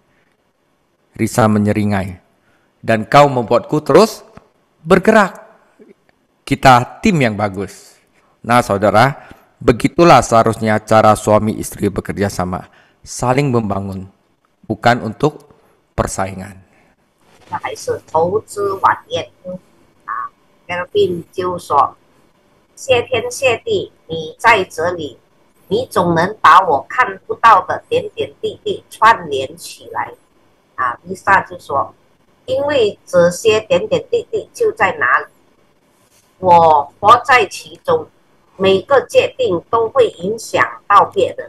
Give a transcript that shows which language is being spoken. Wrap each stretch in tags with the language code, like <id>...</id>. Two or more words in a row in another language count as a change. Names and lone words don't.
<id>Risa menyeringai. Dan kau membuatku terus bergerak. Kita tim yang bagus. Nah saudara, begitulah seharusnya cara suami istri bekerja sama. Saling membangun. Bukan untuk persaingan.</id> <zh>还是投资晚宴啊。Kelvin 就说：“谢天谢地，你在这里，你总能把我看不到的点点滴滴串联起来。” 啊，Lisa 就说：“因为这些点点滴滴就在哪里，我活在其中，每个决定都会影响到别人。</zh>